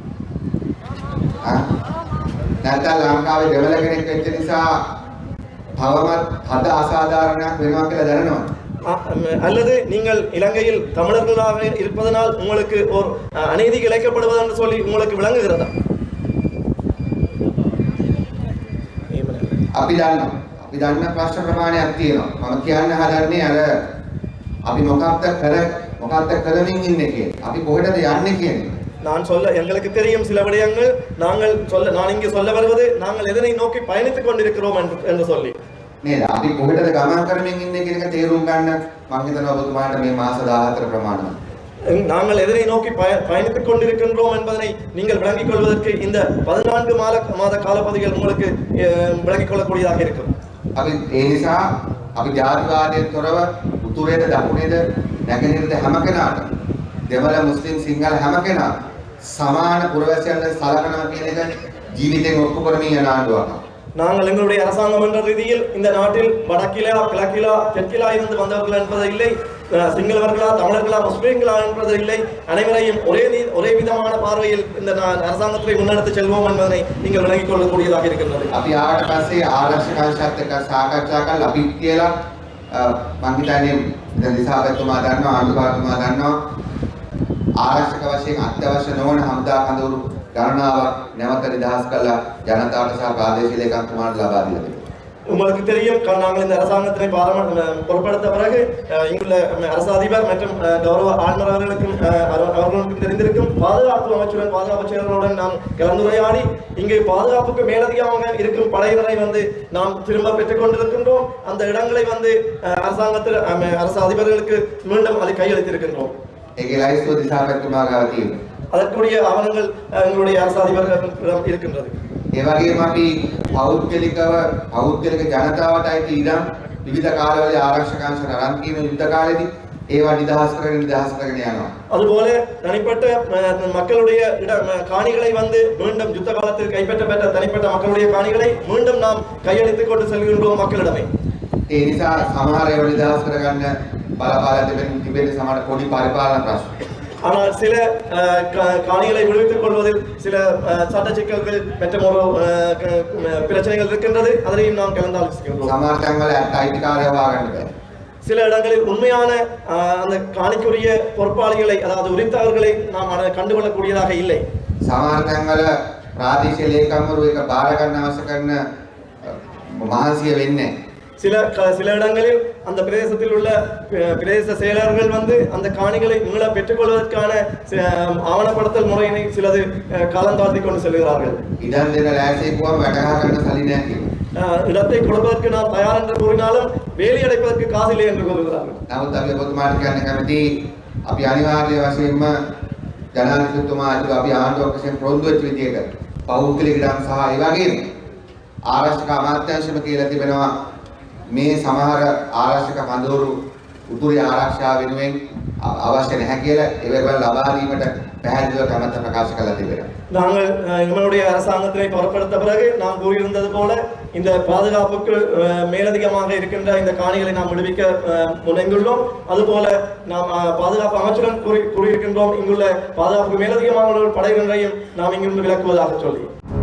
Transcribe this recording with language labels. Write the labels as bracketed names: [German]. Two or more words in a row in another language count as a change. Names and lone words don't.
[Tamil] அல்லது நீங்கள் இலங்கையில் தமிழர்களாக இருப்பதனால் உங்களுக்கு ஒரு அநீதி இழைக்கப்படுவது என்று சொல்லி உங்களுக்கு விளங்குகிறதா? [Sinhala] අපි දන්න ප්‍රශ්න ප්‍රමාණයක් තියෙනවා. මම කියන්න හදන්නේ අර අපි මොකක්ද කරමින් ඉන්නේ කියන. අපි කොහෙටද යන්නේ කියන්නේ. [Tamil] நான் சொல்ல எங்களுக்கு தெரியும் சில விடயங்கள். நான் இங்கே சொல்ல வருவது நாங்கள் எதனை நோக்கி பயணித்துக் கொண்டிருக்கிறோம் என்று சொல்லி. [Sinhala] නේද? අපි කොහෙටද ගමන් කරමින් ඉන්නේ කියන එක තේරුම් ගන්න මම හිතනවා ඔබතුමාට මේ මාස 14 ප්‍රමාණවත්. [Tamil] நாங்கள் எதனை நோக்கி பயணித்துக் கொண்டிருக்கின்றோம் என்பதனை நீங்கள் விளங்கிக் கொள்வதற்கு இந்த 14 மாத காலப்பகுதிகள் உங்களுக்கு விளங்கிக் கொள்ளக்கூடியதாக இருக்கும். [Sinhala] අපි ඒ නිසා අපි ජාතිවාදයෙන් තොරව උතුරේද දකුණේද නැගෙනහිරද හැම කෙනාට දෙමළ මුස්ලිම් සිංහල හැම කෙනාට සමාන පුරවැසියන්ට සලකනවා කියන එක ජීවිතෙන් ඔප්පු කරමින් යන ආණ්ඩුවක්. [Tamil] நாங்கள் எங்களுடைய அரசாங்கம் என்ற ரீதியில் இந்த நாட்டில் வடக்கிலா கிழக்கிலா தெற்கிலா இருந்து வந்தவர்கள் என்பது இல்லை, சிங்களவர்களா தமிழர்களா முஸ்லிம்களா என்பது இல்லை, அனைவரையும் ஒரே விதமான பார்வையில் இந்த அரசாங்கத்தை முன்னெடுத்து செல்வோம் என்பதனை நீங்கள் விளங்கிக் கொள்ளக்கூடியதாக இருக்கின்றது. [Sinhala] අපි ආවට පස්සේ ආරක්ෂකංශත් එක්ක සාකච්ඡා කරලා අපි කියලා මම හිතන්නේ දැන් දිසාපතිතුමා දන්නවා ආණ්ඩුකාරතුමා දන්නවා ආරක්ෂක වශයෙන් අත්‍යවශ්‍ය නොවන හමුදා කඳවුරු ගණනාවක් නැවත නිදහස් කළා ජනතාවට සහ ප්‍රාදේශීය ලේකම්තුමාට ලබා දීලා තිබෙනවා. [Tamil] உங்களுக்கு தெரியும் நாங்கள் இந்த அரசாங்கத்தினை பொறுப்படுத்த பிறகு இங்குள்ள அரசு அதிபர் மற்றும் கௌரவ ஆளுநர் அவர்களுக்கும் தெரிந்திருக்கும் பாதுகாப்பு அமைச்சருடன் பாதுகாப்பு செயலர்களுடன் நாம் கலந்துரையாடி இங்கே பாதுகாப்புக்கு மேலதிகமாக இருக்கும் படையினரை வந்து நாம் திரும்ப பெற்றுக் கொண்டிருக்கின்றோம். அந்த இடங்களை வந்து அரசாங்கத்தில் அரசு அதிபர்களுக்கு மீண்டும் அதை கையளித்திருக்கின்றோம். [Sinhala] ඒකේ ලයිස්තුව දිසාපතිතුමා ගාව තියෙනවා. [Tamil] அதற்குரிய ஆவணங்கள் எங்களுடைய அரசு அதிபர்களிடம் இருக்கின்றது. [Sinhala] ඒ වගේම අපි පෞද්ගලික ජනතාවට අයිති ඉඩම් විවිධ කාලවල ආරක්ෂකංශ රන් කියන යුද්ධ කාලෙදී ඒවා නිදහස් කරගෙන යනවා. [Tamil] அதுபோல தனிப்பட்ட மக்களுடைய காணிகளை வந்து மீண்டும் யுத்த காலத்தில் கைப்பற்றப்பட்ட தனிப்பட்ட மக்களுடைய காணிகளை மீண்டும் நாம் கையளித்துக் கொண்டு செல்கின்றோம் மக்களிடமே. [Sinhala] ඒ නිසා සමහර ඒවා නිදහස් කරගන්න බලපාලා තිබෙන සමහර පොඩි පරිපාලන ප්‍රශ්න. [Tamil] ஆனால் சில காணிகளை விடுவித்துக் கொள்வதில் சில சட்ட சிக்கல்கள் மற்றும் ஒரு பிரச்சனைகள் இருக்கின்றது. அதனையும் நாம் கலந்தாலோசிக்கின்றோம். [Sinhala] සමහර තැන්වල අයිතිකාරයව හොයාගන්න බැහැ. [Tamil] சில இடங்களில் உண்மையான அந்த காணிக்குரிய பொறுப்பாளிகளை அதாவது உரித்தவர்களை நாம் கண்டுகொள்ளக்கூடியதாக இல்லை. [Sinhala] සමහර තැන්වල ප්‍රාදේශීය ලේකම්වරු එක බාර ගන්න අවශ්‍ය කරන මහන්සිය වෙන්නේ. [Tamil] சில இடங்களில் அந்த பிரதேசத்தில் உள்ள பிரதேச செயலர்கள் வந்து அந்த காணிகளை மீள பெற்றுக்கொள்வதற்கான ஆவணப்படுத்தல் முறையினை சிலது காலம் தாழ்த்தி கொண்டு செல்கிறார்கள். இடத்தை கொடுப்பதற்கு நாம் தயார் என்று கூறினாலும் வேலி அடைப்பதற்கு காசு இல்லை என்று கூறுகிறார்கள். [Sinhala] අපි අනිවාර්ය වශයෙන්ම ජනාධිපතිතුමාට අපි ආණ්ඩුවක් වශයෙන් පොරොන්දු වෙච්ච විදිහට පෞද්ගලික ඉඩම් සහ ඒ වගේම ආරක්ෂක අමාත්‍යාංශම කියලා තිබෙනවා මේ සමහර ආරක්ෂක කඳවුරු උතුරේ ආරක්ෂාව වෙනුවෙන් අවශ්‍ය නැහැ කියලා ඒවල ලබා දීමට පැහැදිලිව කැමැත්ත ප්‍රකාශ කළා තිබෙනවා. [Tamil] நாங்கள் எங்களுடைய அரசாங்கத்தினை பொறுப்படுத்த பிறகு நாம் கூறியிருந்தது போல இந்த பாதுகாப்புக்கு மேலதிகமாக இருக்கின்ற இந்த காணிகளை நாம் விடுவிக்க முனைந்துள்ளோம். அதுபோல நாம் பாதுகாப்பு அமைச்சருடன் கூறியிருக்கின்றோம் இங்குள்ள பாதுகாப்புக்கு மேலதிகமாக படையினரையும் நாம் இங்கிருந்து விலக்குவதாக சொல்லி